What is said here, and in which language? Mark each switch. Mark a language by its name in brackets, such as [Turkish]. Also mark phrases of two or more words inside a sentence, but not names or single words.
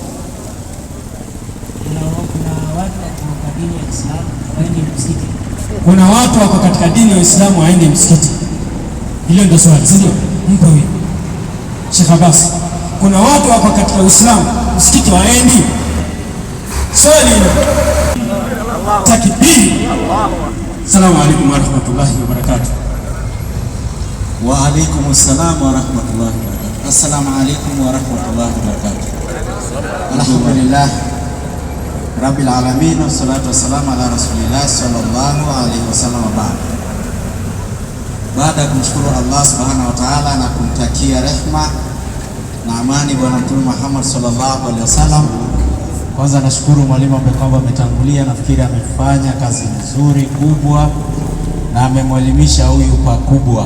[Swahili] Kuna watu wako katika dini ya Uislamu waende msikiti. Hilo ndio swali, si ndio? Mpo huyo. Sheikh Abbas. Kuna watu wako katika Uislamu msikiti waendi. Swali hilo. Takbir. [Arabic] السلام عليكم ورحمة الله وبركاته. وعليكم السلام ورحمة الله وبركاته. السلام عليكم ورحمة الله وبركاته. الحمد لله رب العالمين، والصلاة والسلام على رسول الله صلى الله عليه وسلم. [Swahili] Baada ya kumshukuru Allah [Arabic] سبحانه وتعالى [Swahili] na kumtakia rehma na amani Bwana Mtume Muhammad [Arabic] صلى الله عليه وسلم, [Swahili] kwanza nashukuru mwalimu ambaye kwamba ametangulia, nafikiri amefanya kazi nzuri kubwa na amemwelimisha huyu pakubwa.